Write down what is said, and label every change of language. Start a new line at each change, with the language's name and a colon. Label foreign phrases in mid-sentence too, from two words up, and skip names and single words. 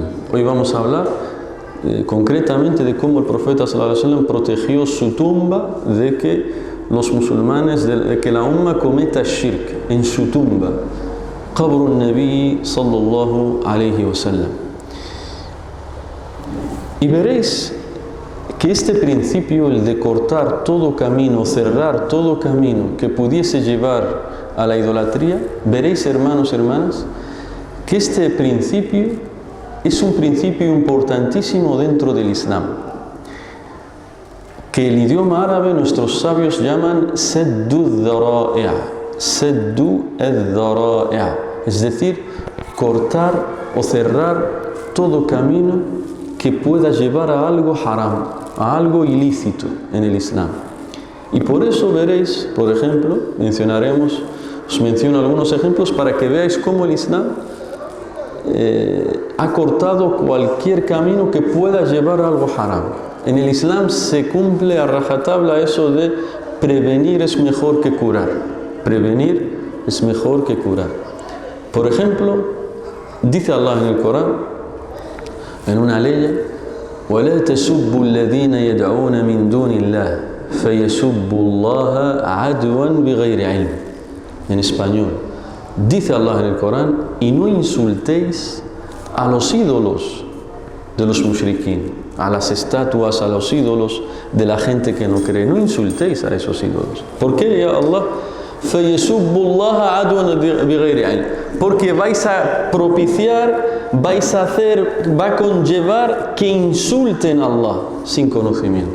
Spanish: Hoy vamos a hablar concretamente de cómo el profeta
Arabic: صلى الله عليه وسلم
Spanish: protegió su tumba de que los musulmanes, de que la umma cometa shirk en su tumba.
Arabic: قبر النبي صلى الله عليه وسلم.
Spanish: Y veréis que este principio, el de cortar todo camino, cerrar todo camino que pudiese llevar a la idolatría, veréis, hermanos y hermanas, que este principio es un principio importantísimo dentro del Islam, que el idioma árabe nuestros sabios llaman
Arabic: سد ذرائع، سد الذرائع,
Spanish: es decir, cortar o cerrar todo camino que pueda llevar a algo haram, a algo ilícito en el Islam. Y por eso veréis, por ejemplo, os menciono algunos ejemplos para que veáis cómo el Islam ha cortado cualquier camino que pueda llevar a algo haram. En el Islam se cumple a rajatabla eso de prevenir es mejor que curar. Prevenir es mejor que curar. Por ejemplo, dice Allah en el Corán, en una ley,
Arabic: وَلَا تَسُبُّوا الَّذِينَ يَدْعُونَ مِن دُونِ اللَّهِ فَيَسُبُّوا اللَّهَ عَدْوًا بِغَيْرِ عِلْمٍ.
Spanish: En español, dice Allah en el Corán, y no insultéis a los ídolos de los mushrikin, a las estatuas, a los ídolos de la gente que no cree. No insultéis a esos ídolos. ¿Por qué, ya Allah? Porque vais a propiciar, va a conllevar que insulten a Allah sin conocimiento.